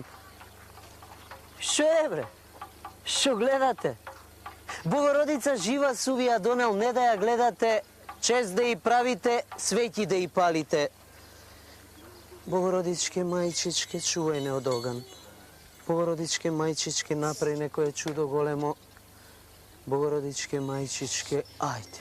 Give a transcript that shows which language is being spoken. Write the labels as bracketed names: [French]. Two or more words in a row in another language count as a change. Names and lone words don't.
[Macedonian] Што е, бре? Што гледате? Богородица жива су ви ја донел, не да ја гледате Чест да и правите, свеќи да и палите. Богородичке мајчичке, чувајне од оган. Богородичке мајчичке, направи некоје чудо големо. Богородичке мајчичке, ајде.